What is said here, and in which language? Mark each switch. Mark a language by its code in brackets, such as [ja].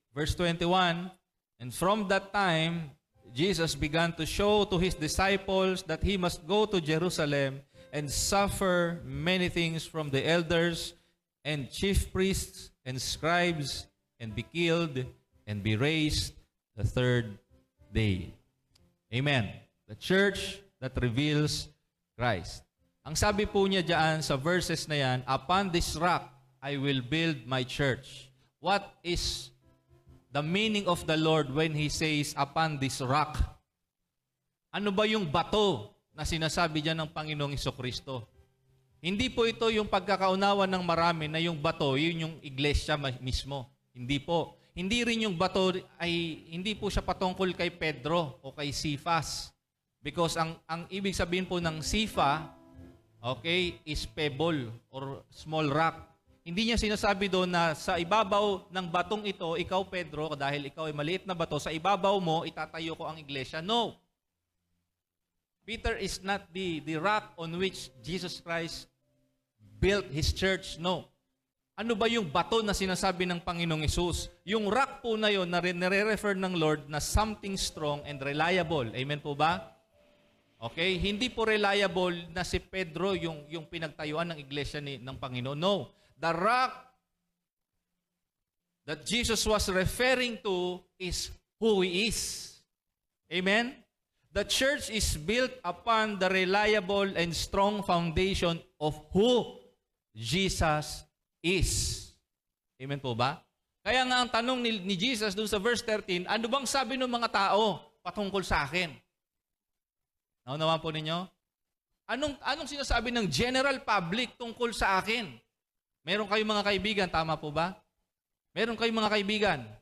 [en] Verse 21, and from that time, Jesus began to show to his disciples that he must go to Jerusalem and suffer many things from the elders and chief priests and scribes and be killed and be raised the third day. Amen. The church that reveals Christ. Ang sabi po niya diyan sa verses na yan, Upon this rock, I will build my church. What is the meaning of the Lord when He says, Upon this rock? [tl] Ano ba yung bato na sinasabi diyan ng Panginoong Hesukristo? Hindi po ito yung pagkakaunawa ng marami na yung bato, yun yung iglesia mismo. Hindi po. Hindi rin yung bato hindi po siya patungkol kay Pedro o kay Cephas. Because ang ibig sabihin po ng Cephas, okay, is pebble or small rock. Hindi niya sinasabi doon na sa ibabaw ng batong ito, ikaw Pedro, dahil ikaw ay maliit na bato, sa ibabaw mo, itatayo ko ang iglesia. [en] No. Peter is not the rock on which Jesus Christ built His church. No. [tl] Ano ba yung bato na sinasabi ng Panginoong Hesus? Yung rock po na yun, na nire-refer ng Lord na something strong and reliable. Amen po ba? Okay? Hindi po reliable na si Pedro yung pinagtayuan ng iglesia ng Panginoon. No. [en] The rock that Jesus was referring to is who He is. Amen? The church is built upon the reliable and strong foundation of who Jesus is. [tl] Amen po ba? Kaya nga ang tanong ni Jesus dun sa verse 13, ano bang sabi ng mga tao patungkol sa akin? Naunawan po ninyo? Anong sinasabi ng general public tungkol sa akin? Meron kayong mga kaibigan, tama po ba? Meron kayong mga kaibigan.